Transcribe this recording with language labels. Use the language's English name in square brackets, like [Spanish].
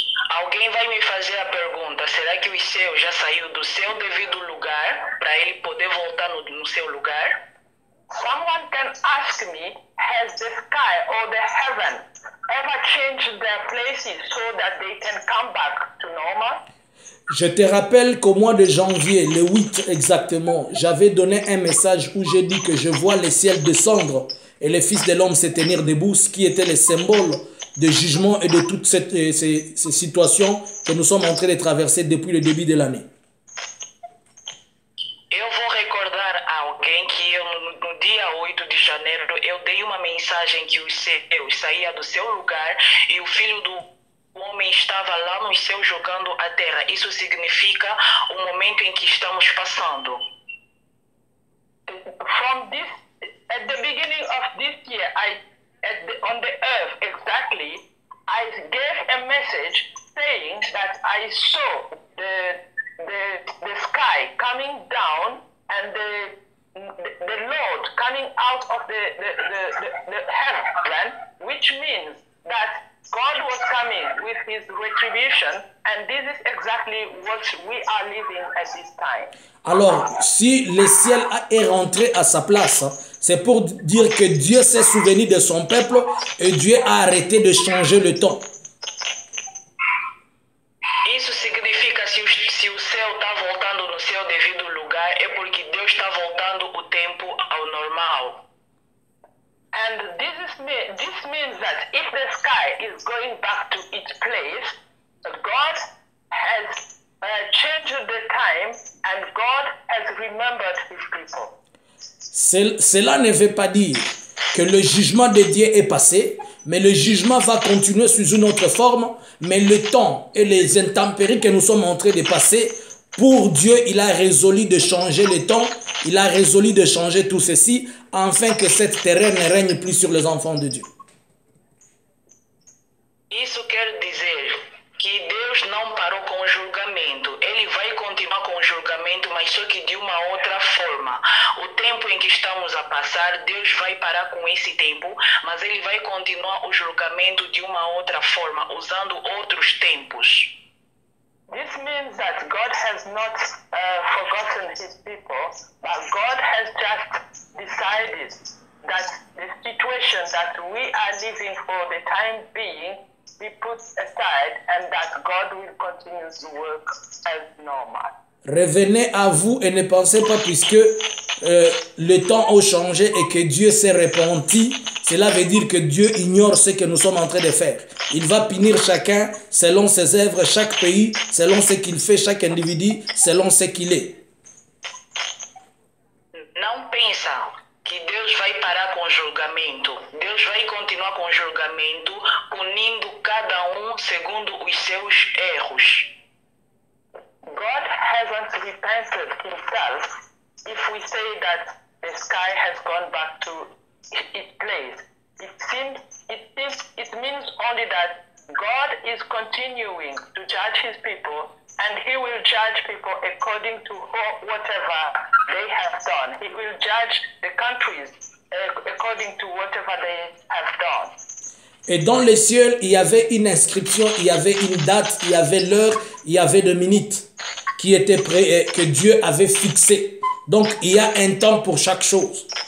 [Portuguese] Alguém vai me fazer a pergunta, será que o céu já saiu do seu devido lugar para ele poder voltar no seu lugar? [English] Someone can ask me, has the sky or the heaven ever changed their places so that they can come back to normal? [French] Je te rappelle qu'au mois de janvier, le 8 exactement, j'avais donné un message où j'ai dit que je vois le ciel descendre et le Fils de l'homme se tenir debout, ce qui était le symbole de jugement et de toutes ces situations que nous sommes en train de traverser depuis le début de l'année. [Portuguese] Eu vou recordar a alguém que no dia 8 de janeiro eu dei uma mensagem que os céus saía do seu lugar e o Filho do O homem estava lá no céu jogando a terra. Isso significa o momento em que estamos passando. [English] From this, at the beginning of this year, on the earth exactly, I gave a message saying that I saw the sky coming down and the Lord coming out of the heaven, which means that God was coming with his retribution, and this is exactly what we are living at this time. [French] Alors, si le ciel est rentré à sa place, c'est pour dire que Dieu s'est souvenu de son peuple et Dieu a arrêté de changer le temps. [Portuguese] Isso significa se o céu está voltando no seu devido lugar é porque Deus está voltando o tempo ao normal. [English] And this means that if the sky is going back to its place, God has changed the time and God has remembered his people. [French] Cela ne veut pas dire que le jugement de Dieu est passé, mais le jugement va continuer sous une autre forme, mais le temps et les intempéries que nous sommes en train de passer Pour Dieu, il a résolu de changer le temps, il a résolu de changer tout ceci, afin que cette terreur ne règne plus sur les enfants de Dieu. [Portuguese] Isso quer dizer que Deus não parou com o julgamento. Ele vai continuar com o julgamento, mas só que de uma outra forma. O tempo em que estamos a passar, Deus vai parar com esse tempo, mas ele vai continuar o julgamento de uma outra forma, usando outros tempos. [English] This means that God has not forgotten his people, but God has just decided that the situation that we are living for the time being be put aside and that God will continue to work as normal. [French] Revenez à vous et ne pensez pas puisque le temps a changé et que Dieu s'est repenti, cela veut dire que Dieu ignore ce que nous sommes en train de faire. Il va punir chacun selon ses œuvres, chaque pays selon ce qu'il fait, chaque individu selon ce qu'il est. [Portuguese] Não pensa que Deus vai parar com o julgamento. Deus vai continuar com o julgamento, punindo cada segundo os seus erros. [English] God hasn't repented himself if we say that the sky has gone back to its place. It means only that God is continuing to judge his people, and he will judge people according to whatever they have done. He will judge the countries according to whatever they have done. [French] Et dans les cieux, il y avait une inscription, il y avait une date, il y avait l'heure, il y avait des minutes qui étaient prêts, que Dieu avait fixé. Donc, il y a un temps pour chaque chose.